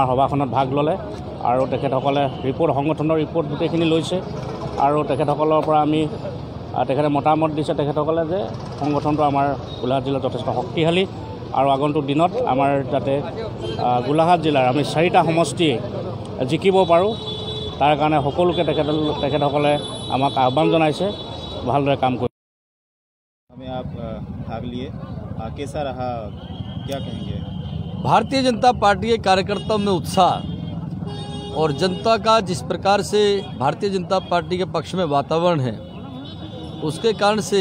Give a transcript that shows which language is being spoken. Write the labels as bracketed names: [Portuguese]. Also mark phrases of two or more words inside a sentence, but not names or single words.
[Assamese] সভাখনত ভাগ ল'লে আৰু তেখেতসকলে সংগঠনৰ ৰিপৰ্ট গোটেইখিনি লৈছে আৰু তেখেতসকলৰ পৰা আমি তেখেতে মতামত দিছে তেখেতসকলে যে সংগঠনটো আমাৰ গোলাঘাট জিলাত যথেষ্ট শক্তিশালী আৰু আগন্তুক দিনত আমাৰ যাতে গোলাঘাট জিলাৰ আমি 4টা সমষ্টিয়ে জিকিব পাৰোঁ তাৰ কাৰণে সকলোকে তেখেতসকলে আমাক আহ্বান জনাইছে ভালদৰে কাম কৰি। [Hindi] कैसा रहा, क्या कहेंगे? भारतीय जनता पार्टी के कार्यकर्ताओं में उत्साह और जनता का जिस प्रकार से भारतीय जनता पार्टी के पक्ष में वातावरण है उसके कारण से